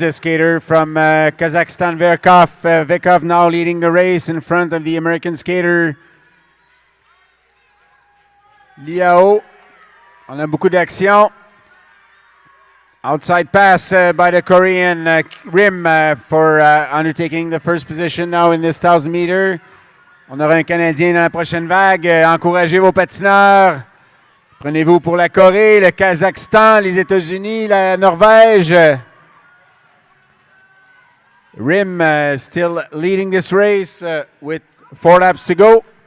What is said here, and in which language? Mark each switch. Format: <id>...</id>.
<en>The skater from Kazakhstan, Vekov now leading the race in front of the American skater Liao.</en> <fr>On a beaucoup d'action.</fr> <en>Outside pass by the Korean Rim for undertaking the first position now in this 1,000-meter.</en> <fr>On aura un Canadien dans la prochaine vague. Encouragez vos patineurs. Prenez-vous pour la Corée, le Kazakhstan, les États-Unis, la Norvège.</fr> <en>Rim still leading this race with 4 laps to go.</en>